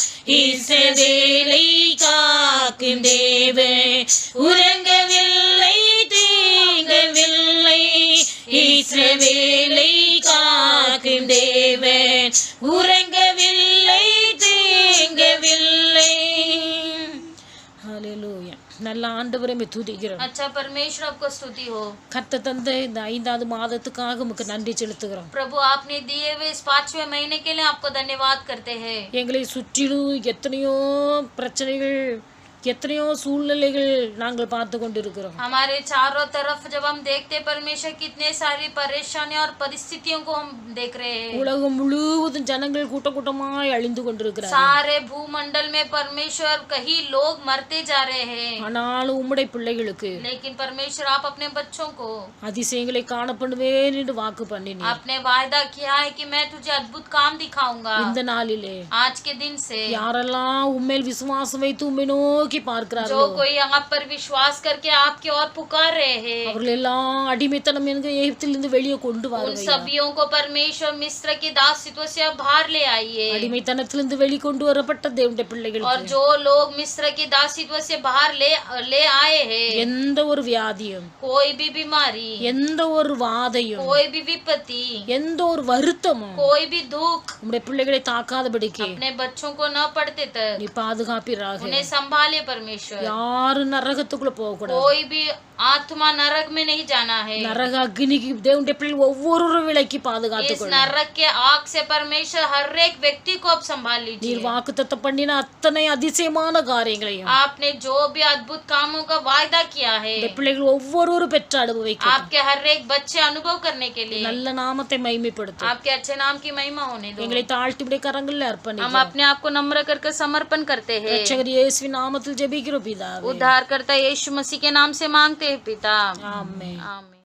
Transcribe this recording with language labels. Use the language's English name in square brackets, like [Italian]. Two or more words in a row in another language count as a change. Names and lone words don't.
[Tamil] இஸ்ரவேலை காக்கும் தேவன் உறங்கவில்லை, தூங்கவில்லை. இஸ்ரவேலை காக்கும் தேவன் உறங்கவில்லை, தூங்கவில்லை. ஹல்லேலூயா. நல்ல ஆண்டவரை துதிக்கிறோம். [Hindi] अच्छा परमेश्वर आपको स्तुति हो। [Tamil] கர்த்தர் தந்த இந்த 5வது மாதத்துக்காக உமக்கு நன்றி செலுத்துகிறோம். [Hindi] प्रभु आपने दिए हुए इस 5वें महीने के लिए आपको धन्यवाद करते हैं। [Tamil] எங்களை சுற்றிலும் எத்தனையோ பிரச்சனைகள், எத்தனையோ சூழ்நிலைகள் நாங்கள் பார்த்து கொண்டிருக்கிறோம். [Hindi] हमारे चारों तरफ जब हम देखते परमेश्वर कितने सारी परेशानियां और परिस्थितियों को हम देख रहे हैं। [Tamil] உலகம் முழுவதும் ஜனங்கள் கூட்ட கூட்டமாய் அழிந்து கொண்டிருக்கிறார். [Hindi] सारे भूमंडल में परमेश्वर कहीं लोग मरते जा रहे हैं, [Tamil] ஆனாலும் உம்முடைய பிள்ளைகளுக்கு [Hindi] लेकिन परमेश्वर आप अपने बच्चों को [Tamil] அதிசயங்களை காணப்படுவேன் என்று வாக்கு பண்ணினீர். [Hindi] आपने वायदा किया है कि मैं तुझे अद्भुत काम दिखाऊंगा। [Tamil] இந்த நாளிலே [Hindi] आज के दिन से [Tamil] யாரெல்லாம் உம்மேல் விசுவாசம் வைத்து உம்மை நோக்கி நோக்கி பார்க்கிறார்களோ [Hindi] जो कोई आप पर विश्वास करके आपकी ओर पुकार रहे हैं, [Tamil] அவர்கள் எல்லாம் அடிமைத்தனம் என்கிற எகிப்திலிருந்து வெளியே கொண்டு [Hindi] उन [Tamil] வாருங்க [Hindi] सभियों को परमेश्वर मिस्र की दासित्व से अब बाहर ले आइए। [Tamil] அடிமைத்தனத்திலிருந்து வெளிக்கொண்டு வரப்பட்ட தேவனுடைய [Hindi] और [Tamil] பிள்ளைகளுக்கு [Hindi] जो लोग मिस्र की दासित्व से बाहर ले आए हैं, [Tamil] எந்த ஒரு வியாதியும் [Hindi] कोई भी बीमारी, [Tamil] எந்த ஒரு வாதையும் [Hindi] कोई भी विपत्ति, [Tamil] எந்த ஒரு வருத்தமும் [Hindi] कोई भी दुख [Tamil] நம்முடைய பிள்ளைகளை தாக்காதபடிக்கு [Hindi] अपने बच्चों को न पड़ते तक [Tamil] நீ பாதுகாப்பீராக [Hindi] उन्हें संभाले परमेश्वर। [Tamil] யாரும் நரகத்துக்குள்ள போக கூடாது [Hindi] कोई भी आत्मा नरक में नहीं जाना है। [Tamil] நரக அக்னிக்கு தேவனுடைய பிள்ளை ஒவ்வொரு விலைக்கு பாதுகாத்து [Hindi] इस नरक के आग से परमेश्वर हर एक व्यक्ति को अब संभाल लीजिए। [Tamil] நீர் வாக்குத்தத்தம் பண்ணின அத்தனை அதிசயமான காரியங்களையும் [Hindi] आपने जो भी अद्भुत कामों का वायदा किया है, [Tamil] இந்த பிள்ளைகள் ஒவ்வொரு பெற்று அனுபவிக்க [Hindi] आपके हर एक बच्चे अनुभव करने के लिए [Tamil] நல்ல நாமத்தை மகிமைப்படுத்தும் [Hindi] आपके अच्छे नाम की महिमा होने दो। [Tamil] எங்களை தாழ்த்தி உடைய கரங்களில் அர்ப்பணி [Hindi] हम अपने आप को नम्र करके समर्पण करते हैं। [Tamil] ரட்சகர் இயேசுவின் நாமத்தில் ஜெபிக்கிறோம் பிதாவே [Hindi] उद्धारकर्ता यीशु मसीह के नाम से मांगते हैं पिता। [Tamil] ஆமென் [Hindi] आमीन।